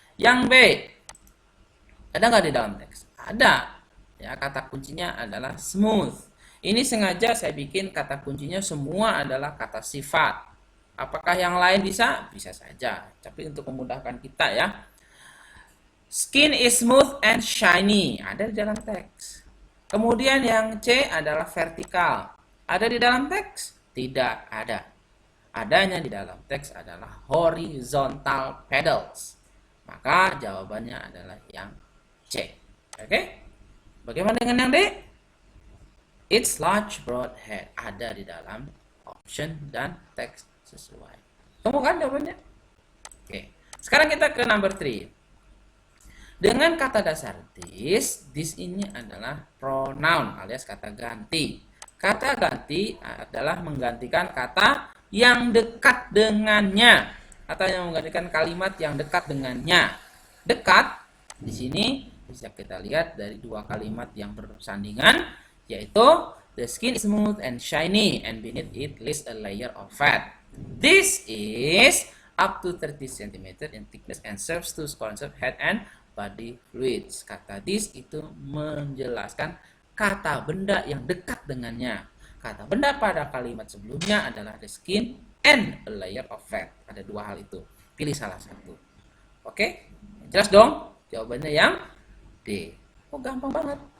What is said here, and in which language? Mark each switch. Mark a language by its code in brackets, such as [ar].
[id] Yang B, ada nggak di dalam teks? Ada. Ya, kata kuncinya adalah smooth. Ini sengaja saya bikin kata kuncinya semua adalah kata sifat. Apakah yang lain bisa? Bisa saja. Tapi untuk memudahkan kita ya. [en] Skin is smooth and shiny. [id] Ada di dalam teks. Kemudian yang C adalah vertikal. Ada di dalam teks? Tidak ada. Adanya di dalam teks adalah horizontal pedals. Maka jawabannya adalah yang C. Oke? Bagaimana dengan yang D? [en] It's large broad head. [id] Ada di dalam option dan teks sesuai. Temu kan jawabannya? Oke. Sekarang kita ke number 3. Dengan kata dasar this ini adalah pronoun alias kata ganti. Kata ganti adalah menggantikan kata yang dekat dengannya. Kata yang menggantikan kalimat yang dekat dengannya. Dekat di sini bisa kita lihat dari dua kalimat yang bersandingan, yaitu [en] the skin is smooth and shiny and beneath it lies a layer of fat. This is up to 30 cm in thickness and serves to conserve head and body fluids. [id] Kata this itu menjelaskan kata benda yang dekat dengannya. Kata benda pada kalimat sebelumnya adalah [en] the skin and a layer of fat. [id] Ada dua hal itu. Pilih salah satu. Oke? Jelas dong? Jawabannya yang D. Oh, gampang banget.